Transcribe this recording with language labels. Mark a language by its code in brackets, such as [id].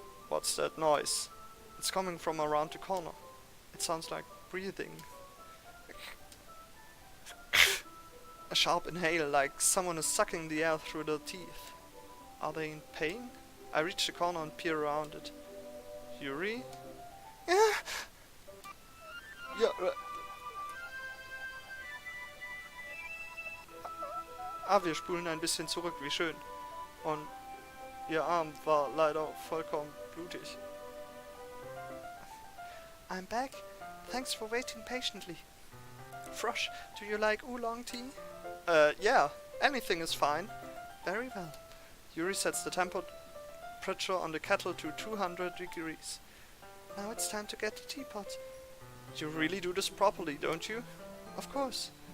[en] What's that noise? It's coming from around the corner. It sounds like breathing. A sharp inhale, like someone is sucking the air through their teeth. Are they in pain? I reach the corner and peer around it. Yuri? [de] Ja, wir spulen ein bisschen zurück, wie schön. Und ihr Arm war leider vollkommen blutig. [en] I'm back. Thanks for waiting patiently. Frosh, do you like oolong tea? Yeah, anything is fine. Very well. Yuri sets the temperature on the kettle to 200 degrees. Now it's time to get the teapot. You really do this properly, don't you? Of course.